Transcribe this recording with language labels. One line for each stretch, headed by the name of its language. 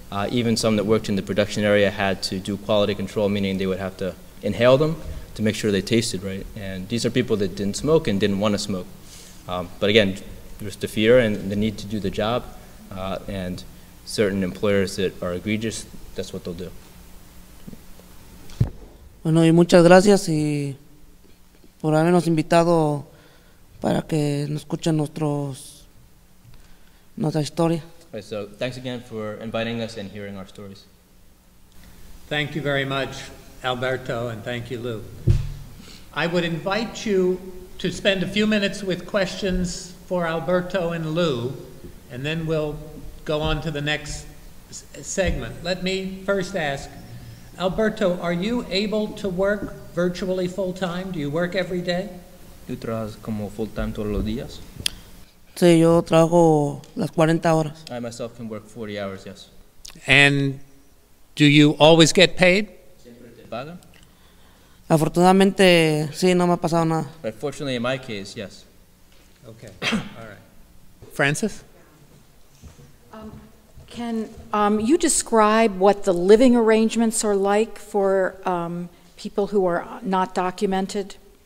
English: Even some that worked in the production area had to do quality control, meaning they would have to inhale them to make sure they tasted right. And these are people that didn't smoke and didn't want to smoke. But again, there's the fear and the need to do the job, and certain employers that are egregious, that's what they'll do.
Spanish: Bueno, y muchas gracias y por habernos invitado para que nos escuchen nuestra historia.
English: Right, so thanks again for inviting us and hearing our stories. Thank you very much, Alberto, and thank you, Lou. I would invite you to spend a few minutes with questions for Alberto and Lou, and then we'll go on to the next segment. Let me first ask, Alberto, are you able to work virtually full-time? Do you work every day?
Spanish: ¿Tú trabajas como full-time todos los días? Sí, yo trabajo las 40 horas.
English: I myself can work 40 hours, yes. And do you always get paid?
Spanish: ¿Siempre te pagan? Afortunadamente, sí, no me ha pasado nada.
English: But fortunately, in my case, yes. Okay, all right. Francis? Can you describe what the living arrangements are like for people who are not documented?